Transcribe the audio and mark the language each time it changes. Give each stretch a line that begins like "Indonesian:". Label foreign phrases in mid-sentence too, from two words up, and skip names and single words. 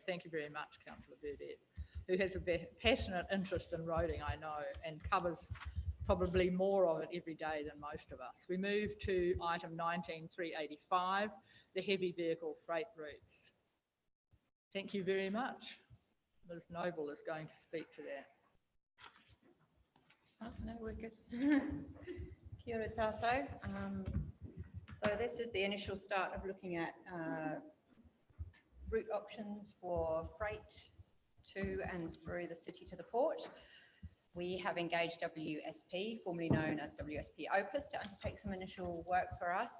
English: Thank you very much, Councillor Burdett, who has a passionate interest in roading, I know, and covers probably more of it every day than most of us. We move to item 19.385, the heavy vehicle freight routes. Thank you very much. Ms Noble is going to speak to that. Oh, no, we're good.
Māori: Kia ora tātou.
English: So this is the initial start of looking at route options for freight to and through the city to the port. We have engaged WSP, formerly known as WSP Opus, to undertake some initial work for us.